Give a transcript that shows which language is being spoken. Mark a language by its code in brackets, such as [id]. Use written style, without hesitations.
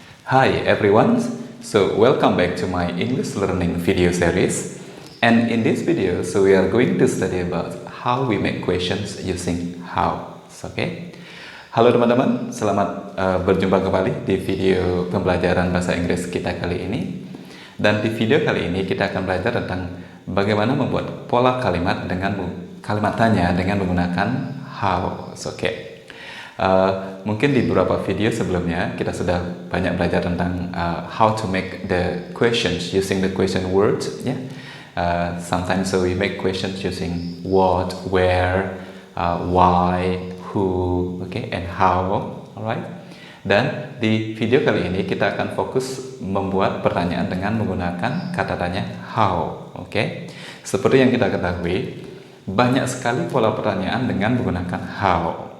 [en] Hi everyone, so welcome back to my English learning video series. And in this video, so we are going to study about how we make questions using how. Okay? [id] Halo teman-teman, selamat berjumpa kembali di video pembelajaran bahasa Inggris kita kali ini. Dan di video kali ini kita akan belajar tentang bagaimana membuat pola kalimat dengan kalimat tanya dengan menggunakan how. Okay. Mungkin di beberapa video sebelumnya kita sudah banyak belajar tentang [en] how to make the questions using the question words, [id] ya. [en] Sometimes so we make questions using what, where, why, who, okay, and how, alright. [id] Dan di video kali ini kita akan fokus membuat pertanyaan dengan menggunakan kata tanya how, okay. Seperti yang kita ketahui, banyak sekali pola pertanyaan dengan menggunakan how.